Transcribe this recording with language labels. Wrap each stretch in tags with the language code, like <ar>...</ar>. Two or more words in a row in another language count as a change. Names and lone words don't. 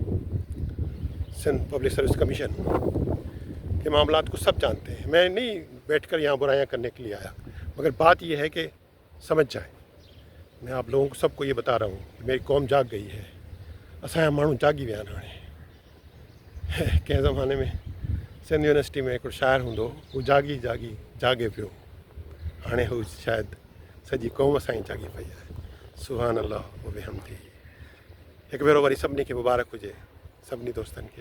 <ur>سندھ پبلک سروس کمیشن کے معاملات کو سب جانتے ہیں. میں نہیں بیٹھ کر یہاں برائیاں کرنے کے لیے آیا، مگر بات یہ ہے کہ سمجھ جائیں. میں آپ لوگوں کو سب کو یہ بتا رہا ہوں کہ میری قوم جاگ گئی ہے.</ur> <sd>اساں مانو جاگی ویا آنے. कंहिं ज़माने में सिंध यूनिवर्सिटी में हिकिड़ो शाइरु हूंदो हू जागी जागी जागे पियो. हाणे हू शायदि सॼी क़ौम असांजी जागी पई आहे.</sd> <ar>سبحان الله وبحمده.</ar> <sd>हिकु भेरो वरी सभिनी खे मुबारक हुजे, सभिनी दोस्तनि खे.</sd>